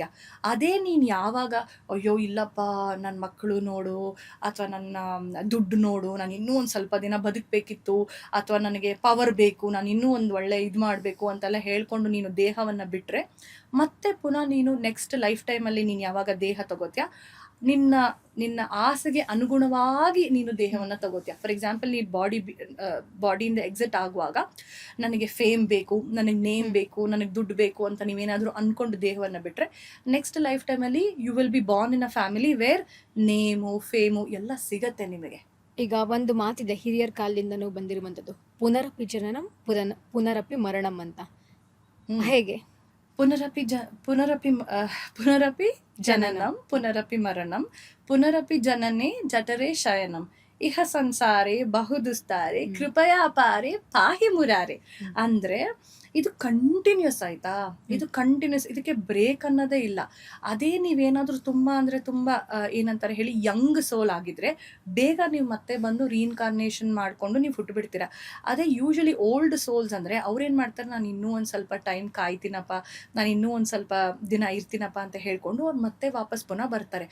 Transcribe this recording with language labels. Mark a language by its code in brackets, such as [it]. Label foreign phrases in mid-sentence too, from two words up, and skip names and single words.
[kn] ಅದೇ ನೀನು ಯಾವಾಗ ಅಯ್ಯೋ ಇಲ್ಲಪ್ಪ ನನ್ನ ಮಕ್ಕಳು ನೋಡು, ಅಥವಾ ನನ್ನ ದುಡ್ಡು ನೋಡು, ನಾನು ಇನ್ನೂ ಒಂದು ಸ್ವಲ್ಪ ದಿನ ಬದುಕಬೇಕಿತ್ತು, ಅಥವಾ ನನಗೆ ಪವರ್ ಬೇಕು, ನಾನು ಇನ್ನೂ ಒಂದು ಒಳ್ಳೆ ಇದು ಮಾಡಬೇಕು ಅಂತೆಲ್ಲ ಹೇಳ್ಕೊಂಡು ನೀನು ದೇಹವನ್ನು ಬಿಟ್ಟರೆ, ಮತ್ತೆ ಪುನಃ ನೀನು [en] next life [kn] ಟೈಮಲ್ಲಿ ನೀನು ಯಾವಾಗ ದೇಹ ತಗೋತೀಯ, ನಿನ್ನ ಆಸೆಗೆ ಅನುಗುಣವಾಗಿ ನೀನು ದೇಹವನ್ನು ತಗೋತೀಯ. [en] For example [kn] ನೀನು ಬಾಡಿಯಿಂದ ಎಕ್ಸಿಟ್ ಆಗುವಾಗ ನನಗೆ ಫೇಮ್ ಬೇಕು, ನನಗೆ ನೇಮ್ ಬೇಕು, ನನಗೆ ದುಡ್ಡು ಬೇಕು ಅಂತ ನೀವೇನಾದರೂ ಅಂದ್ಕೊಂಡು ದೇಹವನ್ನು ಬಿಟ್ಟರೆ, [en] next life [kn] ಟೈಮಲ್ಲಿ [en] you will be born in a family where name fame [kn] ಎಲ್ಲ ಸಿಗತ್ತೆ ನಿಮಗೆ. ಈಗ ಒಂದು ಮಾತಿದೆ ಹಿರಿಯರ ಕಾಲದಿಂದನೂ ಬಂದಿರುವಂಥದ್ದು, [sa] ಪುನರಪಿ ಜನನಂ ಪುನರಪಿ ಮರಣಂ [kn] ಅಂತ. ಹೇಗೆ? [sa] ಪುನರಪಿ ಜನನಂ ಪುನರಪಿ ಮರಣಂ ಪುನರಪಿ ಜನನೇ ಜಠರೇ ಶಯನಂ ಇಹ ಸಂಸಾರೇ ಬಹುದುಸ್ತಾರೆ ಕೃಪಯಾ ಪಾರೆ ಪಾಹಿ ಮುರಾರೆ. [kn] ಅಂದ್ರೆ ಇದು ಕಂಟಿನ್ಯೂಸ್ ಆಯ್ತಾ, ಇದು ಕಂಟಿನ್ಯೂಸ್, ಇದಕ್ಕೆ ಬ್ರೇಕ್ ಅನ್ನೋದೇ ಇಲ್ಲ. ಅದೇ ನೀವೇನಾದ್ರೂ ತುಂಬಾ ಅಂದ್ರೆ ತುಂಬಾ ಏನಂತಾರೆ ಹೇಳಿ [en] young soul [kn] ಆಗಿದ್ರೆ ಬೇಗ ನೀವು ಮತ್ತೆ ಬಂದು ರೀಇನ್ಕಾರ್ನೇಷನ್ ಮಾಡ್ಕೊಂಡು ನೀವು ಹುಟ್ಟು ಬಿಡ್ತೀರಾ. ಅದೇ [en] usually old souls [kn] ಅಂದ್ರೆ ಅವ್ರೇನ್ ಮಾಡ್ತಾರೆ, ನಾನು ಇನ್ನೂ ಒಂದ್ ಸ್ವಲ್ಪ ಟೈಮ್ ಕಾಯ್ತೀನಪ್ಪ, ನಾನು ಇನ್ನೂ ಒಂದ್ ಸ್ವಲ್ಪ ದಿನ ಇರ್ತೀನಪ್ಪ ಅಂತ ಹೇಳ್ಕೊಂಡು ಅವ್ರು ಮತ್ತೆ ವಾಪಸ್ ಪುನಃ ಬರ್ತಾರೆ.